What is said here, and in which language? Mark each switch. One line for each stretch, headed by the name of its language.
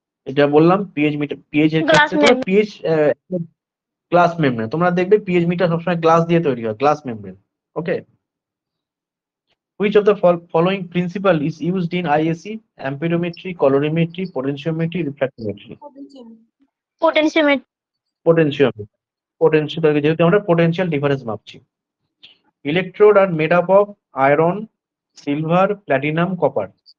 Bangla: এটা বললাম pH meter, pH এর
English: Glass
Bangla: ক্ষেত্রে তোমরা pH গ্লাস মেমব্রেন, তোমরা দেখবে pH মিটার সবসময় গ্লাস দিয়ে তৈরি হয়, glass membrane.
English: Okay, which of the following principle is used in ISE? Amperometry, colorimetry, potentiometry, refractometry. Potentiometer.
Bangla: Potentiometry, যেহেতু আমরা potential difference মাপছি।
English: Electrode are made up of iron, silver, platinum, copper.